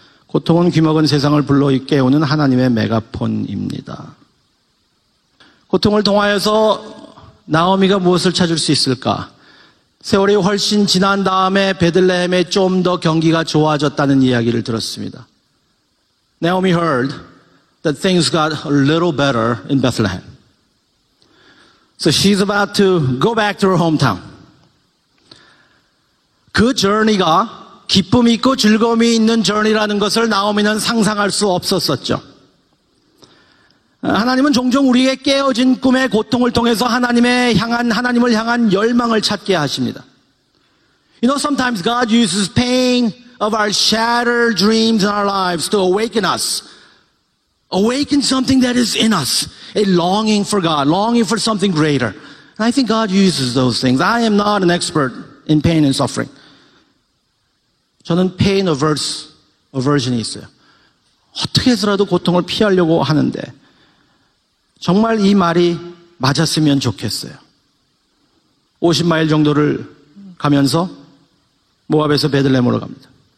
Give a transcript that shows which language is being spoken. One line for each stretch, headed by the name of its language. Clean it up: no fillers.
Korean: 고통은 귀먹은 세상을 불러 깨우는 하나님의 메가폰입니다. 고통을 통하여서 나오미가 무엇을 찾을 수 있을까? 세월이 훨씬 지난 다음에 베들레헴에 좀 더 경기가 좋아졌다는 이야기를 들었습니다.
English: Naomi heard that things got a little better in Bethlehem. So she's about to go back to her hometown.
Korean: 그 journey가 기쁨이 있고 즐거움이 있는 journey라는 것을 나오미는 상상할 수 없었었죠. 하나님은 종종 우리의 깨어진 꿈의 고통을 통해서 하나님을 향한 열망을 찾게 하십니다.
English: You know, sometimes God uses pain of our shattered dreams in our lives to awaken us. Awaken something that is in us. A longing for God, longing for something greater. And I think God uses those things. I am not an expert in pain and suffering.
Korean: 저는
English: pain aversion
Korean: 이 있어요. 어떻게 해서라도 고통을 피하려고 하는데 정말 이 말이 맞았으면 좋겠어요. 50마일 정도를 가면서 모압에서 베들레헴으로 갑니다.